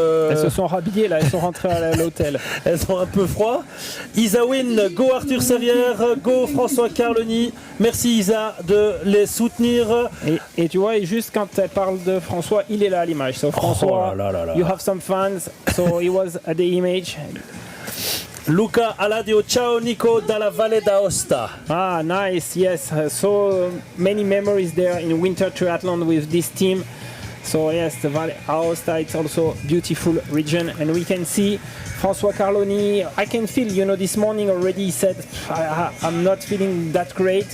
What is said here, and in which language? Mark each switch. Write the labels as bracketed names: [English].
[French] Elles se sont rhabillées là, elles sont rentrées à l'hôtel. Elles ont un peu froid. Isa Win, go Arthur Servière, go François Carloni. Merci Isa de les soutenir. Et tu vois, juste quand elle parle de François, il est là à l'image. [English] So François, you have some fans, so he was at the image. [Italian] Luca Aladio, ciao Nico dalla Valle d'Aosta. [English] Ah, nice, yes. So many memories there in winter triathlon with this team. So yes, the Valle d'Aosta, it's also a beautiful region. And we can see François Carloni, I can feel, this morning already he said, I'm not feeling that great.